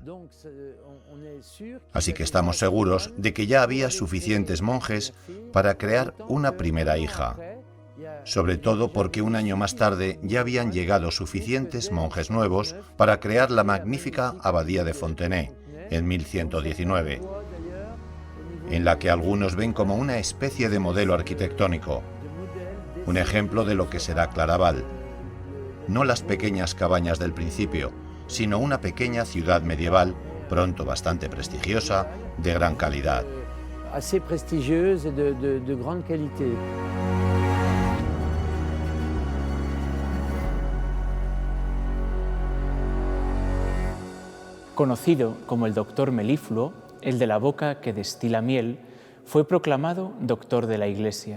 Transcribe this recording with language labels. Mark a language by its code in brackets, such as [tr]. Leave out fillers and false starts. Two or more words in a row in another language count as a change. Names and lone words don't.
[es] Así que estamos seguros de que ya había suficientes monjes para crear una primera hija, sobre todo porque un año más tarde ya habían llegado suficientes monjes nuevos para crear la magnífica abadía de Fontenay en 1119, en la que algunos ven como una especie de modelo arquitectónico, un ejemplo de lo que será Claraval. No las pequeñas cabañas del principio, sino una pequeña ciudad medieval, pronto bastante prestigiosa, de gran calidad. [fr] Assez prestigieuse et de grande qualité. [es] Conocido como el doctor Melífluo, el de la boca que destila miel, fue proclamado doctor de la Iglesia.